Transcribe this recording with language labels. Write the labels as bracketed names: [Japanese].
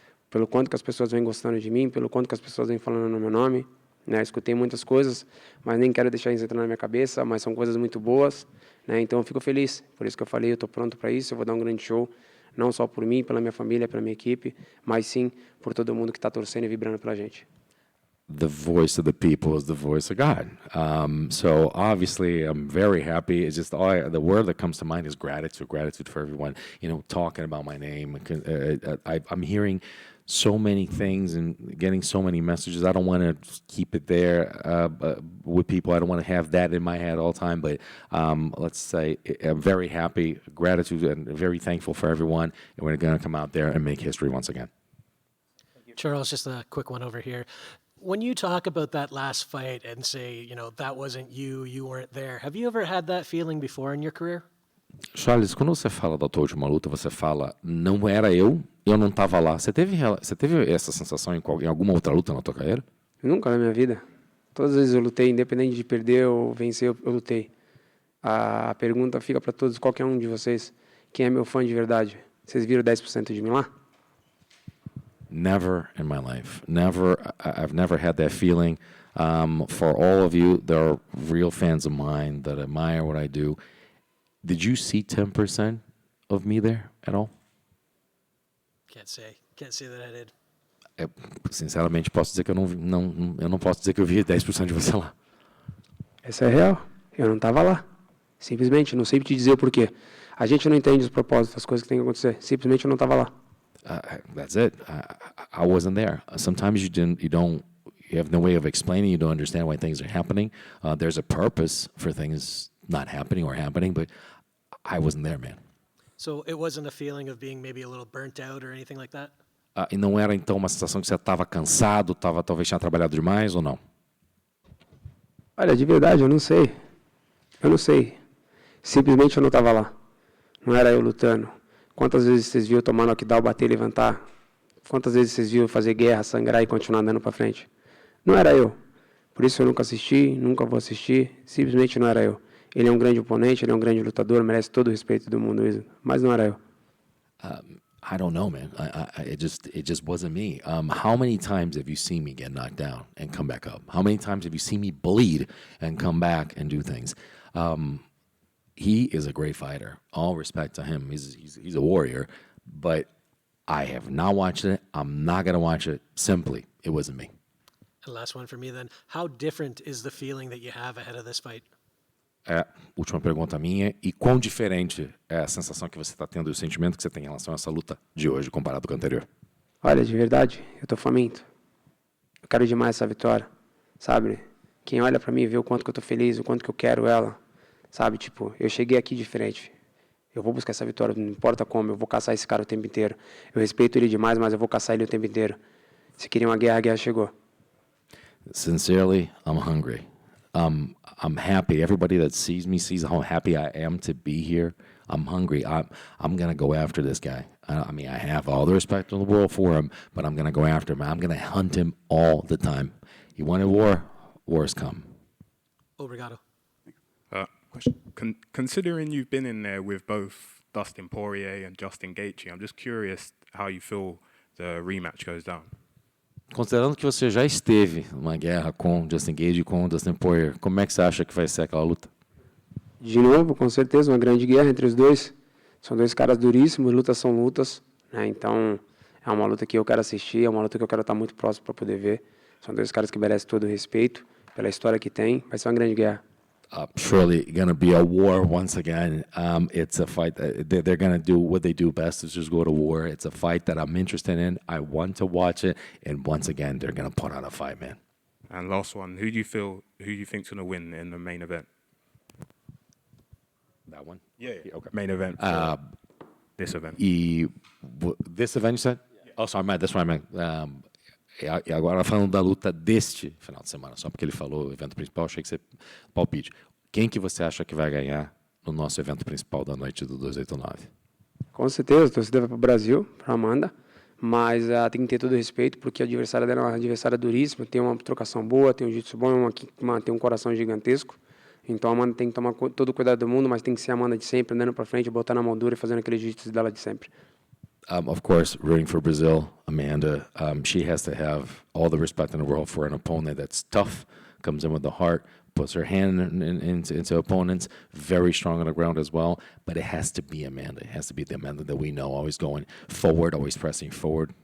[Portuguese] Pelo quanto que as pessoas vêm gostando de mim, pelo quanto que as pessoas vêm falando no meu nome, né? Escutei muitas coisas, mas nem quero deixar isso entrar na minha cabeça, mas são coisas muito boas, né? Então eu fico feliz, por isso que eu falei, eu estou pronto para isso, eu vou dar um grande show, não só por mim, pela minha família, pela minha equipe, mas sim por todo mundo que está torcendo e vibrando pela gente. [English] The voice of the people is the voice of God. So obviously, I'm very happy. It's just the word that comes to mind is gratitude for everyone, talking about my name. I'm hearing so many things and getting so many messages. I don't want to keep it there with people. I don't want to have that in my head all the time. But let's say I'm very happy, gratitude, and very thankful for everyone. And we're going to come out there and make history once again. Charles, just a quick one over here. When you talk about that last fight and say, that wasn't you, you weren't there, have you ever had that feeling before in your career? [Portuguese] Charles, quando você fala da tua última luta, você fala, não era eu não estava lá. Você teve essa sensação em alguma outra luta na tua carreira? Nunca na minha vida. Todas as vezes eu lutei, independente de perder ou vencer, eu lutei. A pergunta fica para todos, qualquer um de vocês, quem é meu fã de verdade? Vocês viram 10% de mim lá? [English] Never in my life. I've never had that feeling. For all of you, there are real fans of mine that admire what I do. Did you see 10% of me there at all? Can't say that I did. [Portuguese] Sinceramente, posso dizer que eu não posso dizer que eu vi 10% de você lá. Essa é real. Eu não estava lá. Simplesmente, não sei te dizer o porquê. A gente não entende os propósitos das coisas que tem que acontecer. Simplesmente eu não estava lá. [English] That's it. I wasn't there. Sometimes you have no way of explaining. You don't understand why things are happening. There's a purpose for things not happening or happening, but I wasn't there, man. So it wasn't a feeling of being maybe a little burnt out or anything like that? [Portuguese] E não era então uma sensação que você estava cansado, talvez tinha trabalhado demais ou não? Olha, de verdade, eu não sei. Eu não sei. Simplesmente eu não estava lá. Não era eu lutando. Quantas vezes vocês viram tomar knockdown, bater e levantar? Quantas vezes vocês viram fazer guerra, sangrar e continuar andando para frente? Não era eu. Por isso eu nunca assisti, nunca vou assistir. Simplesmente não era eu. Ele é um grande oponente, ele é um grande lutador, merece todo o respeito do mundo, mas não era eu. [English] I don't know, man. It just wasn't me. How many times have you seen me get knocked down and come back up? How many times have you seen me bleed and come back and do things? He is a great fighter. All respect to him. He's a warrior. But I have not watched it. I'm not going to watch it. Simply, it wasn't me. And last one for me then. How different is the feeling that you have ahead of this fight? [Portuguese] Última pergunta minha. E quão diferente é a sensação que você está tendo e o sentimento que você tem em relação a essa luta de hoje comparado com a anterior? Olha, de verdade, eu tô faminto. Eu quero demais essa vitória, sabe? Quem olha pra mim vê o quanto que eu tô feliz, o quanto que eu quero ela. Sabe, tipo, eu cheguei aqui diferente. Eu vou buscar essa vitória, não importa como, eu vou caçar esse cara o tempo inteiro. Eu respeito ele demais, mas eu vou caçar ele o tempo inteiro. Se queria uma guerra, a guerra chegou. [English] Sincerely, I'm hungry. I'm happy. Everybody that sees me sees how happy I am to be here. I'm hungry. I'm going to go after this guy. I mean, I have all the respect in the world for him, but I'm going to go after him. I'm going to hunt him all the time. He wanted war, war's come. [Portuguese] Obrigado. [English] Considering you've been in there with both Dustin Poirier and Justin Gaethje, I'm just curious how you feel the rematch goes down. [Portuguese] Considerando que você já esteve numa guerra com Justin Gaethje e com Dustin Poirier, como é que você acha que vai ser aquela luta? De novo, com certeza, uma grande guerra entre os dois. São dois caras duríssimos, lutas são lutas, né? Então, é uma luta que eu quero assistir, é uma luta que eu quero estar muito próximo para poder ver. São dois caras que merecem todo o respeito pela história que tem. Vai ser uma grande guerra. [English] Surely going to be a war once again. It's a fight. They're going to do what they do best is just go to war. It's a fight that I'm interested in. I want to watch it. And once again, they're going to put on a fight, man. And last one, who do you think's going to win in the main event? That one? Yeah. Okay. Main event. This event. This event, you said? Yeah. Oh, sorry, that's what I meant. [Portuguese] E agora falando da luta deste final de semana, só porque ele falou o evento principal, achei que você palpite. Quem que você acha que vai ganhar no nosso evento principal da noite do 289? Com certeza, a torcida vai para o Brasil, para Amanda, mas tem que ter todo o respeito, porque a adversária dela é uma adversária duríssima, tem uma trocação boa, tem um jiu-jitsu bom, tem um coração gigantesco. Então a Amanda tem que tomar todo o cuidado do mundo, mas tem que ser a Amanda de sempre, andando para frente, botando a mão dura e fazendo aquele jiu-jitsu dela de sempre. [English] Of course, rooting for Brazil, Amanda. She has to have all the respect in the world for an opponent that's tough, comes in with the heart, puts her hand into opponents, very strong on the ground as well. But it has to be Amanda. It has to be the Amanda that we know, always going forward, always pressing forward.